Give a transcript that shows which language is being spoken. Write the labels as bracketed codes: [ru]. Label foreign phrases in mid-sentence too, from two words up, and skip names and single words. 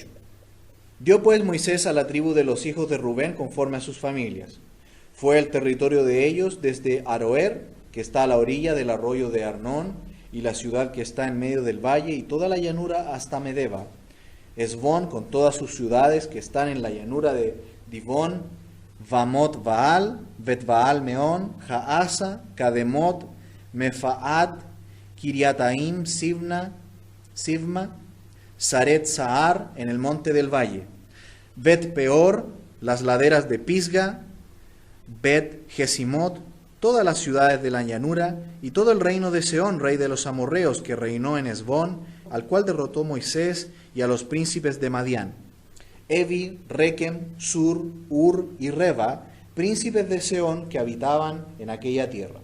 [es] Dio pues Moisés a la tribu de los hijos de Rubén conforme a sus familias. Fue el territorio de ellos desde Aroer, que está a la orilla del arroyo de Arnón, y la ciudad que está en medio del valle, y toda la llanura hasta Medeba. Hesbón con todas sus ciudades que están en la llanura de Dibón, Bamot Baal, Bet Baal Meón, Jaasa, Kademot, Mefaat, Kiriataim, Sivma, Saret Sahar en el monte del valle, Bet Peor, las laderas de Pisga, Bet Gesimot, todas las ciudades de la llanura, y todo el reino de Sehón, rey de los amorreos, que reinó en Hesbón, al cual derrotó Moisés, y a los príncipes de Madián, Evi, Rekem, Sur, Ur y Reba, príncipes de Sehón que habitaban en aquella tierra.